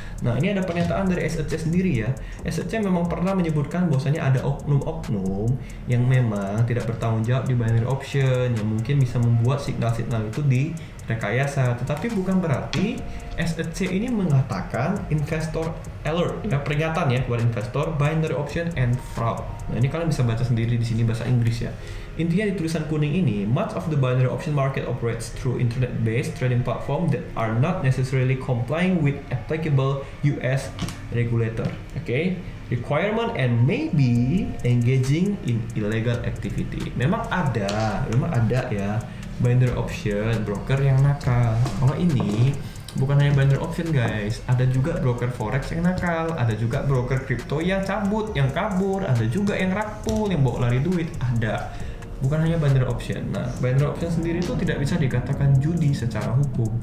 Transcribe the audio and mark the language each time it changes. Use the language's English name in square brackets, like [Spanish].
[Indonesian] Nah, ini ada pernyataan dari SEC sendiri ya. SEC memang pernah menyebutkan bahwasanya ada oknum-oknum yang memang tidak bertanggung jawab di binary option, yang mungkin bisa membuat signal-signal itu direkayasa. Tetapi bukan berarti SEC ini mengatakan investor alert, ya, peringatan ya kepada investor, binary option and fraud. Nah, ini kalian bisa baca sendiri di sini bahasa Inggris ya. Intinya di tulisan kuning ini, [English] much of the binary option market operates through internet-based trading platform that are not necessarily complying with applicable US regulator, requirement and maybe engaging in illegal activity. [Indonesian] Memang ada ya binary option broker yang nakal. Kalau ini bukan hanya binary option guys, ada juga broker forex yang nakal, ada juga broker crypto yang cabut, yang kabur, ada juga yang rug pull, yang bawa lari duit, ada. Bukan hanya binary option. Nah, binary option sendiri itu tidak bisa dikatakan judi secara hukum.